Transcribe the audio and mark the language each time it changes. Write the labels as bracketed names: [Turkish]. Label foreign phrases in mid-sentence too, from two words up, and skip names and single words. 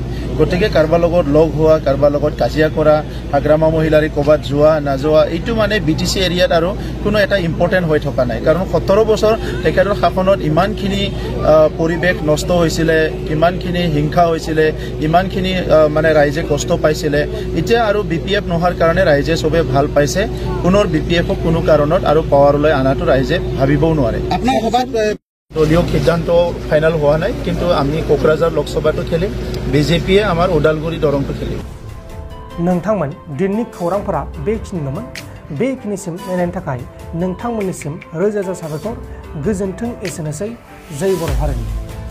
[Assamese] গতিকে কাৰবাৰ লগত লগ হোৱা কাৰবাৰ লগত কাজিয়া কৰা হাগ্ৰামা মহিলাৰী ক'বাত যোৱা নাযোৱা এইটো মানে বিটিসি এৰিয়াত আৰু কোনো এটা ইম্পৰ্টেণ্ট হৈ থকা নাই কাৰণ 17 বছৰ তেখেতৰ শাসনত ইমানখিনি পৰিৱেশ নষ্ট হৈছিলে ইমানখিনি হিংসা হৈছিলে ইমানখিনি মানে ৰাইজে কষ্ট পাইছিলে। এতিয়া আৰু বিপিএফ নোহাৰ কাৰণে ৰাইজে সবে ভাল পাইছে পুনৰ বিপিএফক কোনো কাৰণত আৰু পাৱাৰলৈ আনাটো ৰাইজে ভাবিবও নোৱাৰে। আপোনাৰ সভাত দলীয় সিদ্ধান্ত ফাইনেল হোৱা নাই কিন্তু আমি কোকৰাঝাৰ লোকসভাটো খেলিম বিজেপিয়ে আমাৰ ওদালগুৰি দৰংটো খেলিম। [Bodo] नोंथांमोन दिननि खौरांफोरा बेखिनिल'मोन। बेखिनिसिम नायनायनि थाखाय नोंथांमोननिसिम रोजा रोजा साबायखर। गोजोन्थों एसेनोसै जय बर' हारिनि।